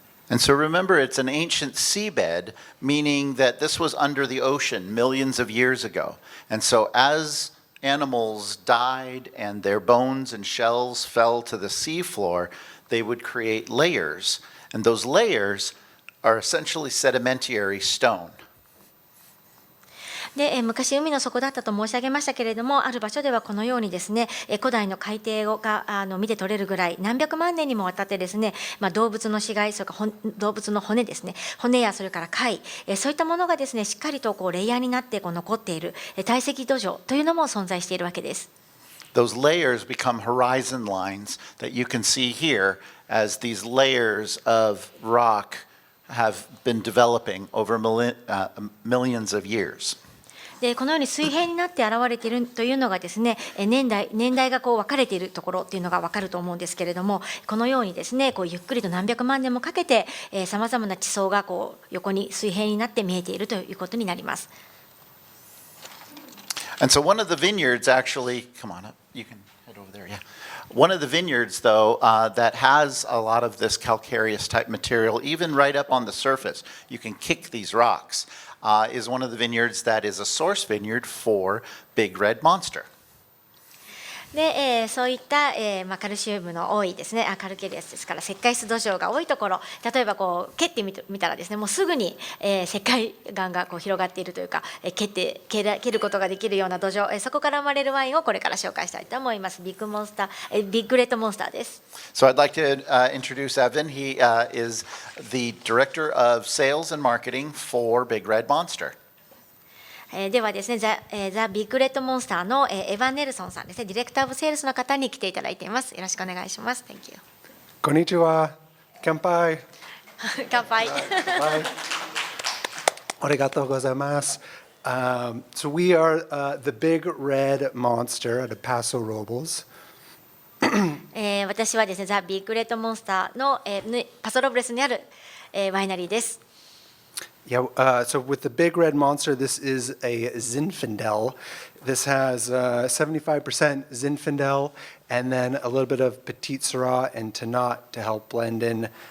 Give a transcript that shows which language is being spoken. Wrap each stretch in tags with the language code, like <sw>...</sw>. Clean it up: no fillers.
<en>And so remember, it's an ancient seabed, meaning that this was under the ocean millions of years ago. And so as animals died and their bones and shells fell to the seafloor, they would create layers. And those layers are essentially sedimentary stone.</en> <ja>で昔海の底だったと申し上げましたけれども、ある場所ではこのようにですね、古代の海底が見て取れるぐらい何百万年にもわたってですね、動物の死骸、それから動物の骨ですね、骨やそれから貝、そういったものがですね、しっかりとレイヤーになって残っている堆積土壌というのも存在しているわけです。</ja> <en>Those layers become horizon lines that you can see here as these layers of rock have been developing over millions of years.</en> <ja>でこのように水平になって現れているというのがですね、年代が分かれているところっていうのが分かると思うんですけれども、このようにですね、ゆっくりと何百万年もかけてさまざまな地層が横に水平になって見えているということになります。</ja> <en>And so one of the vineyards actually, come on up, you can head over there, yeah. One of the vineyards, though, that has a lot of this calcareous type material, even right up on the surface, you can kick these rocks, is one of the vineyards that is a source vineyard for Big Red Monster.</en> <ja>でそういった、カルシウムの多いですね、カルケリアスですから石灰質土壌が多いところ、例えば蹴ってみたらですね、もうすぐに、石灰岩が広がっているというか、蹴ることができるような土壌、そこから生まれるワインをこれから紹介したいと思います。ビッグレッドモンスターです。</ja> <en>So I'd like to introduce Evan. He is the Director of Sales and Marketing for Big Red Monster.</en> <ja>ではですね、ザ・ビッグレッドモンスターのエヴァン・ネルソンさんですね、ディレクター・オブ・セールスの方に来ていただいています。よろしくお願いします。</ja> <en>Thank you.</en> <ja>こんにちは。乾杯。乾杯。ありがとうございます。</ja> <en>So we are the Big Red Monster at Paso Robles.</en> <ja>私はですね、ザ・ビッグレッドモンスターの、パソロブレスにある、ワイナリーです。</ja> <en>Yeah, so with the Big Red Monster, this is a Zinfandel. This has 75% Zinfandel and then a little bit of Petite Syrah and Tannat to help blend in.</en>